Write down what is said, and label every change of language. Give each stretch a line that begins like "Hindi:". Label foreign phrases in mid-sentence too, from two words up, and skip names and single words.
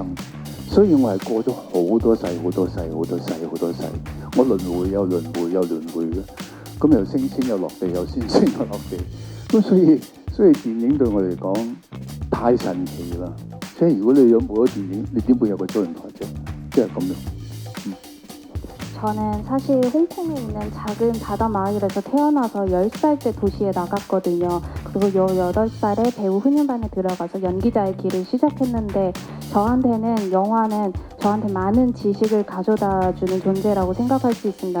Cantonese: 所以我係過咗好多世，好多世，好多世，好多世。我輪迴又輪迴又輪迴嘅。咁又升仙又落地，又升仙又落地。咁所以電影對我嚟講太神奇啦！即係如果你有冇咗電影，你點會有個周潤發啫？即係咁樣。
Korean: 저는 사실 홍콩에 있는 작은 바다 마을에서 태어나서 10살 때 도시에 나갔거든요. 그리고 18살에 배우 훈련반에 들어가서 연기자의 길을 시작했는데 저한테는 영화는 저한테 많은 지식을 가져다주는 존재라고 생각할 수 있습니다.